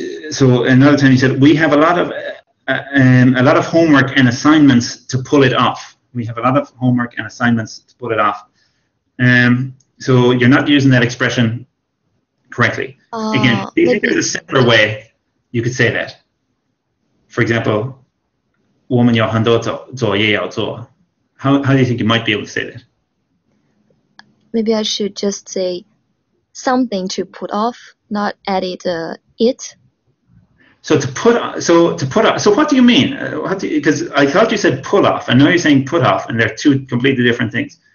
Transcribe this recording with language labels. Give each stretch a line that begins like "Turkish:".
English: So another time he said, we have a lot of homework and assignments to pull it off. We have a lot of homework and assignments to pull it off. So you're not using that expression correctly. Again, do you think there's a simpler way you could say that?
Chinese: For example, 我们有很多作业要做.
English: How do you think you might be able to say that? Maybe I should just say something to put off, not edit it. So what do you mean? Because I thought you said pull off, and now you're saying put off, and they're two completely different things.